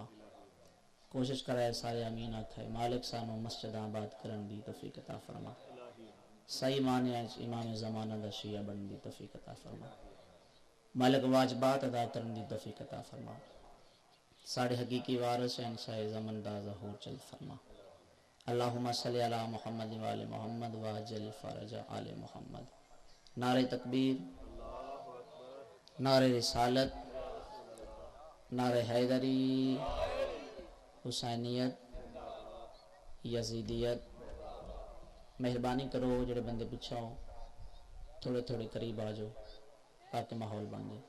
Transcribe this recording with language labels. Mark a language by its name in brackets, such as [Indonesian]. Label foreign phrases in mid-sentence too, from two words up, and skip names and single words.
[Punjabi] کوشش کرائے سارے آمین آکھے مالک سانوں مسجد آباد کرن دی توفیق عطا فرما. صحیح معنے امام زمانہ دا شیعہ بن دی توفیق عطا فرما. مالک واجبات ادا کرن دی توفیق عطا فرما. ساڈے حقیقی وارث شہنشاہ زمن دا ظہور جلد فرما. [Arabic] اللهم صل على محمد و آل محمد و عجل فرج آل محمد. [Urdu] نعرۂ تکبیر، نعرۂ رسالت، نعرۂ حیدری، حسینیت، یزیدیت. [Punjabi] مہربانی کرو جیہڑے بندے پچھا ہو تھوڑے تھوڑے قریب آ جاؤ تاکہ ماحول بن جائے.